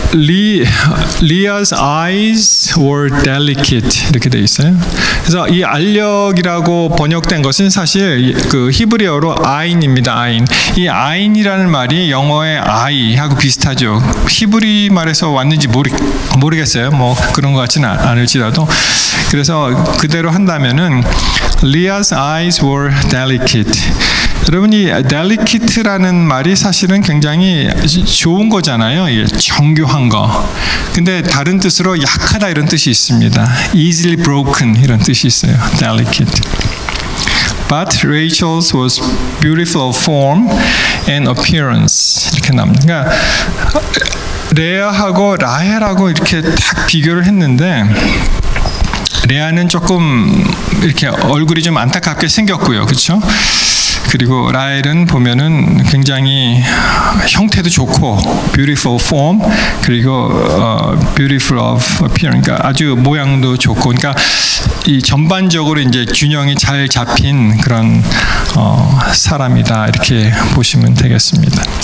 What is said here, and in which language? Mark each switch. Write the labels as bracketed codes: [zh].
[en] Leah's eyes were delicate [ko] 이렇게 되어 있어요. 그래서 이 알력이라고 번역된 것은 사실 그 히브리어로 아인입니다. 아인. 이 아인이라는 말이 영어의 아이하고 비슷하죠. 히브리 말에서 왔는지 모르겠어요. 뭐 그런 것 같지는 않을지라도. 그래서 그대로 한다면은 [en] Leah's eyes were delicate. [ko] 여러분, 이 delicate라는 말이 사실은 굉장히 좋은 거잖아요. 예, 정교한 거. 근데 다른 뜻으로 약하다 이런 뜻이 있습니다. [en] easily broken [ko] 이런 뜻이 있어요. [en] delicate. But Rachel's was beautiful of form and appearance. [ko] 이렇게 나옵니다. 그러니까 레아하고 라헬하고 이렇게 딱 비교를 했는데, 레아는 조금 이렇게 얼굴이 좀 안타깝게 생겼고요. 그렇죠? 그리고 라헬은 보면은 굉장히 형태도 좋고 [en] beautiful form, [ko] 그리고 [en] beautiful of appearance, [ko] 그러니까 아주 모양도 좋고, 그러니까 이 전반적으로 이제 균형이 잘 잡힌 그런 사람이다 이렇게 보시면 되겠습니다.